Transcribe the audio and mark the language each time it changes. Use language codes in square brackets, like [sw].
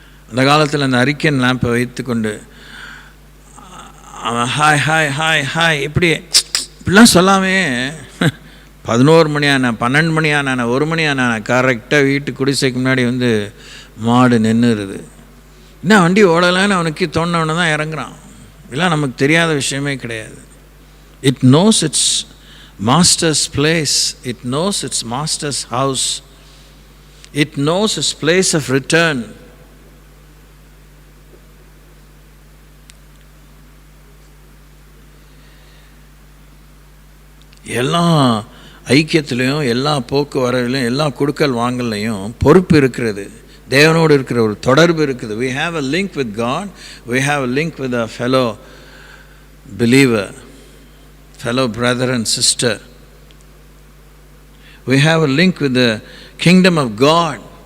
[ta] அந்த காலத்தில் அந்த அரிக்கன் லேம்பை வைத்து கொண்டு அவன் ஹாய் ஹாய் ஹாய் ஹாய் இப்படிலாம் சொல்லாமே 11 மணி ஆன 12 மணி ஆன 1 மணி ஆன கரெக்டாக வீட்டு குடிசைக்கு முன்னாடி வந்து மாடு நின்றுருது. என்ன வண்டி ஓடலைன்னு அவனுக்கு தோணுனவன தான் இறங்குறான். இதெல்லாம் நமக்கு தெரியாத விஷயமே கிடையாது. [en] It knows its master's place, it knows its master's house, it knows its place of return. [ta] எல்லா ஐக்கியத்திலையும் எல்லா போக்குவரவிலையும் எல்லா கொடுக்கல் வாங்கலையும் பொறுப்பு இருக்கிறது. தேவனோடு இருக்கிற ஒரு தொடர்பு இருக்குது. [en] we have a link with God, we have a link with a fellow believer, fellow brother and sister. We have a link with the kingdom of God.